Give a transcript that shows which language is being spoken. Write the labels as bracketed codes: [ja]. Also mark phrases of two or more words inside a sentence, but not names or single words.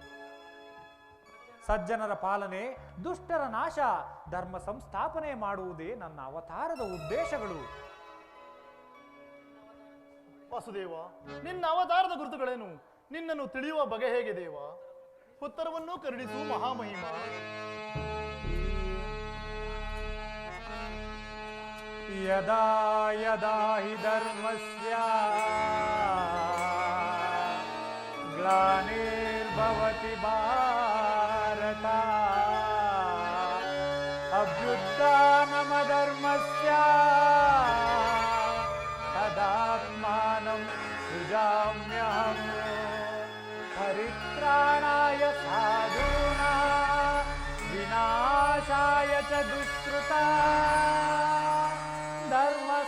[kn] ಸಜ್ಜನರ ಪಾಲನೆ, ದುಷ್ಟರ ನಾಶ, ಧರ್ಮ ಸಂಸ್ಥಾಪನೆ ಮಾಡುವುದೇ ನನ್ನ ಅವತಾರದ ಉದ್ದೇಶಗಳು. ವಾಸುದೇವ, ನಿನ್ನ ಅವತಾರದ ಗುರುತುಗಳೇನು? ನಿನ್ನನ್ನು ತಿಳಿಯುವ ಬಗೆ ಹೇಗೆ ದೇವ? ಉತ್ತರವನ್ನು ಕರುಣಿಸು ಮಹಾಮಹಿಮ. [sa] ಯದಾ ಯದಾ ಹಿ ಧರ್ಮಸ್ಯ ಗ್ಲಾನಿರ್ಭವತಿ ಭಾರತ ಅಭ್ಯುತ್ಥಾನಮಧರ್ಮಸ್ಯ ತದಾತ್ಮಾನಂ ಸೃಜಾಮ್ಯಹಂ ಪರಿತ್ರಾಣಾಯ ಸಾಧೂನಾಂ ವಿನಾಶಾಯ ಚ ದುಷ್ಕೃತಾಂ ಧರ್ಮ